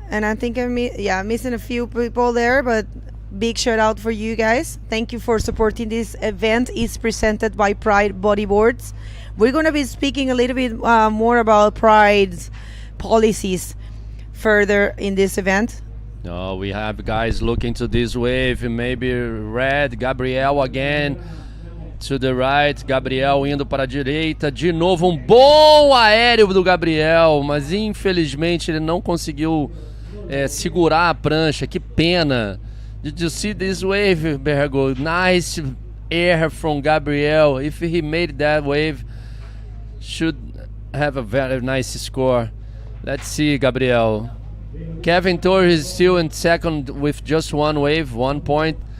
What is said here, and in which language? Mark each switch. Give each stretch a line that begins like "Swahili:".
English: And I think I'm missing a few people there, but big shout out for you guys. Thank you for supporting this event. It's presented by Pride Bodyboards. We're going to be speaking a little bit more about Pride's policies further in this event. No, we have guys looking to this wave, maybe red, Gabriel again to the right,
Portuguese: Gabriel indo para a direita, de novo um bom aéreo do Gabriel, mas infelizmente ele não conseguiu segurar a prancha, que pena.
English: Did you see this wave, Bergo? Nice air from Gabriel. If he made that wave, should have a very nice score. Let's see, Gabriel. Kevin Torres is still in second with just one wave, 1 point.